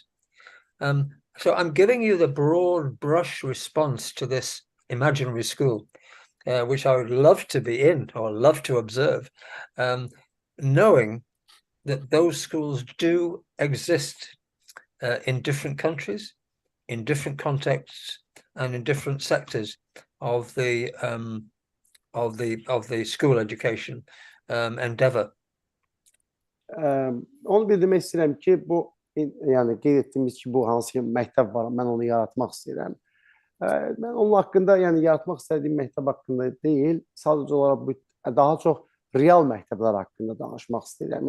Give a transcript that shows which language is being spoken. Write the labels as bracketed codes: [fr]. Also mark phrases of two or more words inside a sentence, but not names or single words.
[en] So I'm giving you the broad brush response to this imaginary school, which I would love to be in or love to observe, knowing that those schools do exist in different countries, in different contexts, and in different sectors of the school education endeavor. [az] Onu bildirmək istəyirəm ki, bu yəni qeyd etdiyimiz ki, bu hansı məktəb var, mən onu yaratmaq istəyirəm. Mən onun haqqında, yəni yaratmaq istədiyim məktəb haqqında deyil, sadəcə olaraq bu daha çox real məktəblər haqqında danışmaq istəyirəm.